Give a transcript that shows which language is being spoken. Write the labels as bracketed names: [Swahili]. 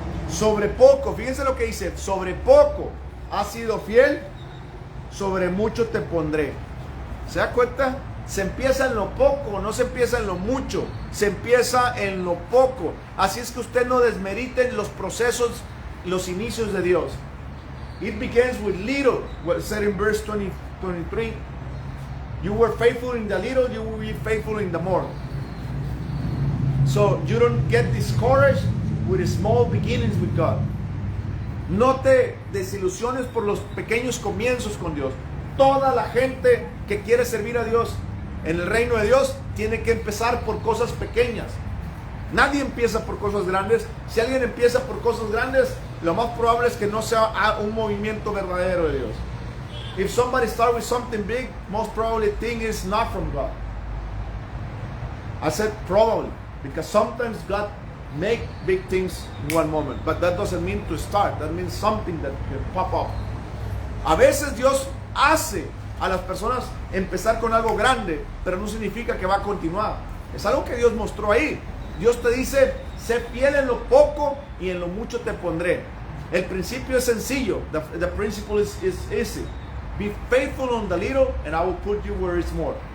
[Spanish] Sobre poco, fíjense lo que dice, sobre poco has sido fiel, sobre mucho te pondré. ¿Se da cuenta? Se empieza en lo poco, no se empieza en lo mucho, se empieza en lo poco. Así es que usted no desmerite los procesos, los inicios de Dios. [English] It begins with little, what said in verse 23. You were faithful in the little, you will be faithful in the more. So you don't get discouraged with small beginnings with God. [Spanish] No te desilusiones por los pequeños comienzos con Dios. Toda la gente que quiere servir a Dios en el reino de Dios tiene que empezar por cosas pequeñas. Nadie empieza por cosas grandes. Si alguien empieza por cosas grandes, lo más probable es que no sea un movimiento verdadero de Dios. [English] If somebody starts with something big, most probably the thing is not from God. I said probably, because sometimes God make big things in one moment, but that doesn't mean to start. That means something that can pop up. [Spanish] A veces Dios hace a las personas empezar con algo grande, pero no significa que va a continuar. Es algo que Dios mostró ahí. Dios te dice, sé fiel en lo poco y en lo mucho te pondré. El principio es sencillo. [English] The principle is easy. Be faithful on the little and I will put you where it's more.